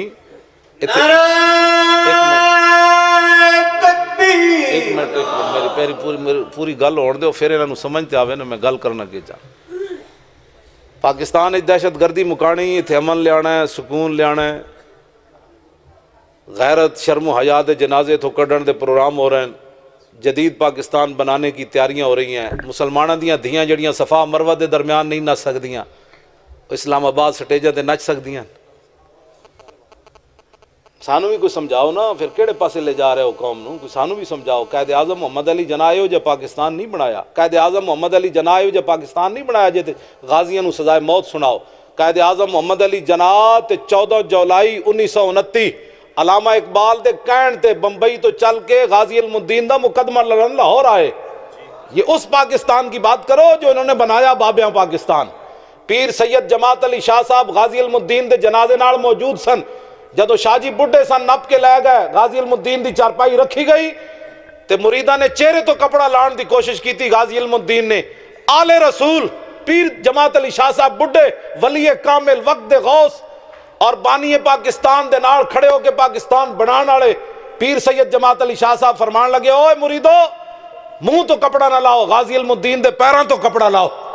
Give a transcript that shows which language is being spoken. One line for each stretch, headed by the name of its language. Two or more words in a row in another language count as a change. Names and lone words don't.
Punjabi: ایک منٹ میری پوری گل ہونے دو، پھر انہوں سمجھتے آوے نا میں گل کرنا کی چاہ۔ پاکستان دہشت گردی مکانی، اتھے امن لیانا ہے، سکون لیانا ہے، غیرت شرم و حیا دے جنازے تو کڈن دے پروگرام ہو رہے ہیں، جدید پاکستان بنانے کی تیاریاں ہو رہی ہیں، مسلمانوں دیاں دھیاں جڑیاں صفا مروہ دے درمیان نہیں نس سکدیاں، اسلام آباد سٹیجاں تے نچ سکدیاں؟ سانو بھی کوئی سمجھاؤ نا، پھر کہڑے پاسے لے جا رہے ہو قوم نو؟ کوئی سانو بھی سمجھاؤ۔ قائد اعظم محمد علی جناح آئے ہو جے پاکستان نہیں بنایا، قائد اعظم محمد علی جناح آئے ہو جے پاکستان نہیں بنایا جے تے غازیاں نو سزائے موت سناؤ۔ قائد اعظم محمد علی جناح تے 14 جولائی 1929 علامہ اقبال دے کہن تے بمبئی تو چل کے غازی علم الدین دا مقدمہ لڑن لاہور آئے۔
Urdu: یہ اس پاکستان کی بات کرو جو انہوں نے بنایا بابیاں پاکستان۔
Punjabi: پیر سید جماعت علی شاہ صاحب غازی علم الدین دے جنازے نال موجود سن، جدو شاہ جی بڈھے سن نپ کے لے گئے، غازی علم الدین دی چارپائی رکھی گئی تے مریدہ نے چہرے تو کپڑا لان دی کوشش کی تھی۔ غازی علم الدین نے آل رسول پیر جماعت علی شاہ صاحب بڈھے ولی کامل وقت غوث اور بانی پاکستان دے نال کھڑے ہو کے پاکستان بنان والے پیر سید جماعت علی شاہ صاحب فرمان لگے، اوے مریدو منہ تو کپڑا نہ لاؤ، غازی علم الدین دے پیراں تو کپڑا لاؤ۔